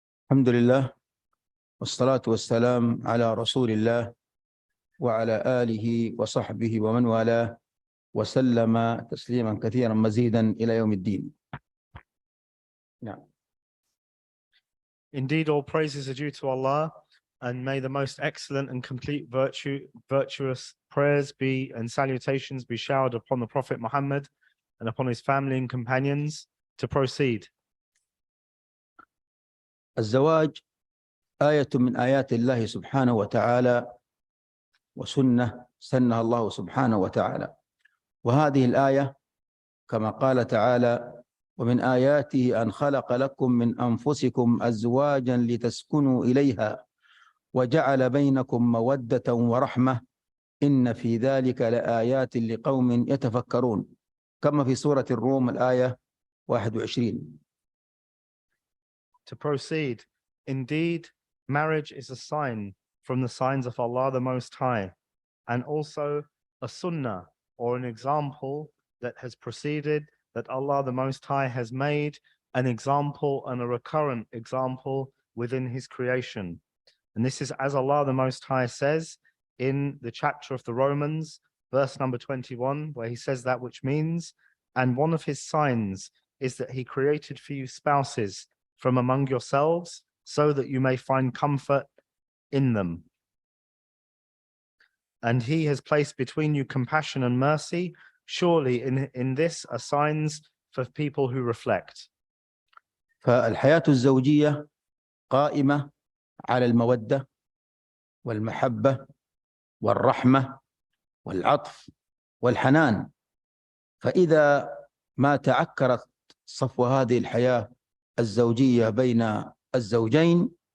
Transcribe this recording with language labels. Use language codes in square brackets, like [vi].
[ar] الحمد لله والصلاة والسلام على رسول الله وعلى آله وصحبه ومن والاه وسلم تسليما كثيرا مزيدا إلى يوم الدين. نعم. [en] Indeed, all praises are due to Allah, and may the most excellent and complete virtuous prayers be and salutations be showered upon the Prophet Muhammad and upon his family and companions. To proceed. [ar] الزواج آية من آيات الله سبحانه وتعالى وسنة سنها الله سبحانه وتعالى، وهذه الآية كما قال تعالى: ومن آياته أن خلق لكم من أنفسكم أزواجا لتسكنوا إليها وجعل بينكم مودة ورحمة إن في ذلك لآيات لقوم يتفكرون، كما في سورة الروم الآية 21. [en] To proceed, indeed, marriage is a sign from the signs of Allah the Most High, and also a sunnah or an example that has preceded, that Allah the Most High has made an example and a recurrent example within his creation. And this is as Allah the Most High says in the chapter of the Romans, verse number 21, where he says that which means, and one of his signs is that he created for you spouses from among yourselves so that you may find comfort in them. And he has placed between you compassion and mercy. Surely in this are signs for people who reflect. [ar] فالحياة الزوجية قائمة على المودة والمحبة والرحمة والعطف والحنان، فإذا ما تعكرت صفو هذه الحياة الزوجية بين الزوجين